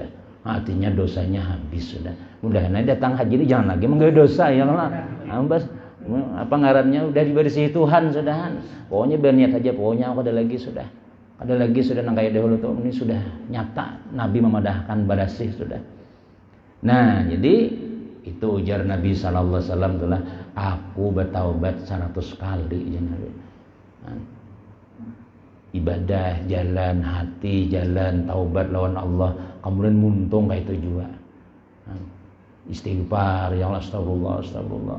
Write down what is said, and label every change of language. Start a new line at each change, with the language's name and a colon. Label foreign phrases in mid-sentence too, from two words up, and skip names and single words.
Banjar: Artinya dosanya habis sudah. Mudah-mudahan datang haji ini jangan lagi menggawe dosa ya Allah. Ambas apa ngarannya udah dibersih Tuhan sudah. Pokoknya berniat aja, pokoknya aku ada lagi sudah. Ada lagi sudah nang kayak dahulu tuh ini sudah nyata Nabi memadahkan badasih sudah. Nah, jadi itu ujar Nabi
Arabic: صلى الله عليه وسلم
Banjar: itulah aku bertaubat 100 kali ya Nabi. Ibadah jalan hati, jalan taubat lawan Allah, kemudian muntung kayak itu juga.
Arabic: استغفار يا الله أستغفر الله.